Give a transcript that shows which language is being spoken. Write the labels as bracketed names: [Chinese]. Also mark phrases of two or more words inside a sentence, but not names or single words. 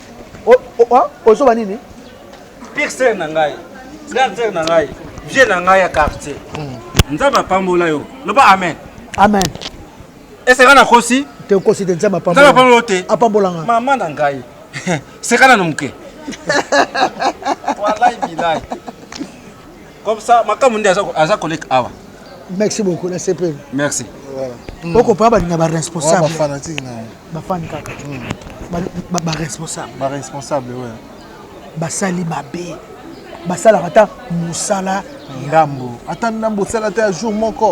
[Lingala] o so banini pixel na ngai gardien na ngai vie na ngai ya quartier nzaba pambola yo loba amen amen [French] est-ce que [Lingala] na kosi te kosi te mapambola nzaba pambola te apambolanga mama na ngai c'est kana nomke [Arabic] والله بالله [French] comme ça [Lingala] makamundi aza collègue awa [French] merci beaucoup la CP merci [Lingala] voilà oko pa ba linga ba responsable ba fanatique na ba fan kaka ba responsable [French] ouais [Lingala] ba sali babe basala kata musala ndambo sala ta jour moko